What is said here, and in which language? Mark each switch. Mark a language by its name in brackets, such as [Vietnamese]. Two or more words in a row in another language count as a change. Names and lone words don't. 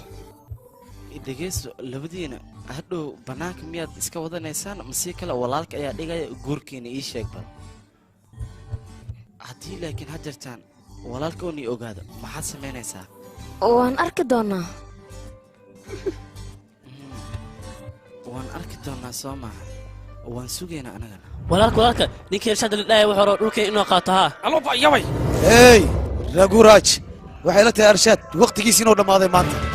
[Somali] dhegeyso labadiina hadhow bannaanka miyaad iska wadanaysaan masii kale walaalka ayaa dhigaya guurkiina ii sheeg bal haddii laakiin ha jirtaan walaalka oon ii ogaado maxaad samaynaysaa waan arki doonaa waan arki doonaa soo maaha waan sugaynaa anagana walaalka ninkii irshaad la dhahay wuxuu rabaa dhulkay inuu qaato haa ألو بقى يا وي hey raguraaj waxay la tahay arshaad waqtigiisi inuu dhammaaday maanta